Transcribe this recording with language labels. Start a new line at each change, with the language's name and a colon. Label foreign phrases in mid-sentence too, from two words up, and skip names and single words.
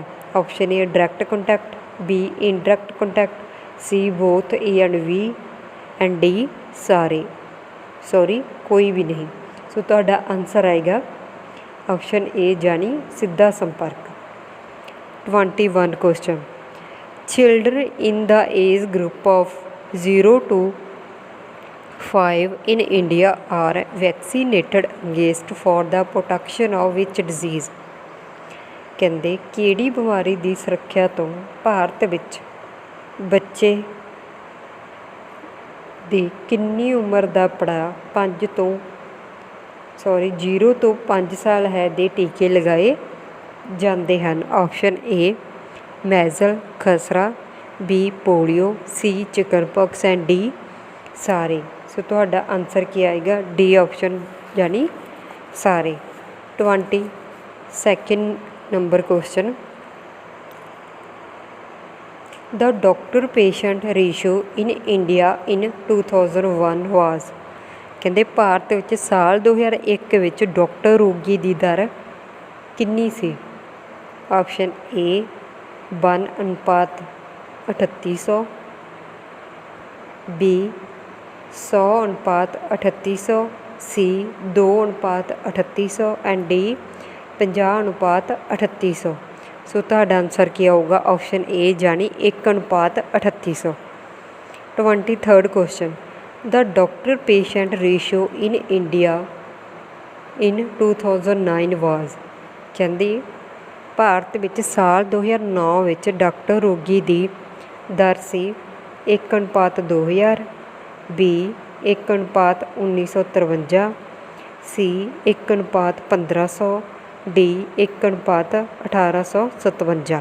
English: Option A direct contact, B indirect contact, C both A and B and D
Punjabi: ਕੋਈ ਵੀ ਨਹੀਂ। ਸੋ ਤੁਹਾਡਾ ਆਨਸਰ ਆਏਗਾ
English: option A
Punjabi: ਯਾਨੀ ਸਿੱਧਾ ਸੰਪਰਕ।
English: 21 question, children in the age group of 0 to 5 in India are vaccinated against for the protection of which disease?
Punjabi: ਕਹਿੰਦੇ ਕਿਹੜੀ ਬਿਮਾਰੀ ਦੀ ਸੁਰੱਖਿਆ ਤੋਂ ਭਾਰਤ ਵਿੱਚ ਬੱਚੇ ਦੀ ਕਿੰਨੀ ਉਮਰ ਦਾ ਪੜਾਅ 0 ਤੋਂ 5 ਸਾਲ ਹੈ ਦੇ ਟੀਕੇ ਲਗਾਏ ਜਾਂਦੇ ਹਨ?
English: Option A measles ਖਸਰਾ, B polio, C chickenpox and D ਸਾਰੇ।
Punjabi: ਸੋ ਤੁਹਾਡਾ ਆਨਸਰ ਕੀ ਆਏਗਾ?
English: D option
Punjabi: ਯਾਨੀ ਸਾਰੇ।
English: 22nd number question, the doctor patient ratio in India in 2001 was?
Punjabi: ਕਹਿੰਦੇ ਭਾਰਤ ਵਿੱਚ ਸਾਲ 2001 ਵਿੱਚ ਡਾਕਟਰ ਰੋਗੀ ਦੀ ਦਰ ਕਿੰਨੀ ਸੀ?
English: Option A 1:3800, ਬੀ 100:3800, ਸੀ 2:3800 and D 50:3800।
Punjabi: ਸੋ ਤੁਹਾਡਾ ਆਨਸਰ ਕੀ ਆਊਗਾ?
English: option A
Punjabi: ਜਾਨੀ 1:3800।
English: 23rd question, the doctor patient ratio in India in 2009 was?
Punjabi: ਕਹਿੰਦੇ ਭਾਰਤ ਵਿੱਚ ਸਾਲ 2009 ਵਿੱਚ ਡਾਕਟਰ ਰੋਗੀ ਦੀ ਦਰ ਸੀ 1:2000, ਬੀ 1:1953, ਸੀ 1:1500, ਡੀ 1:1857।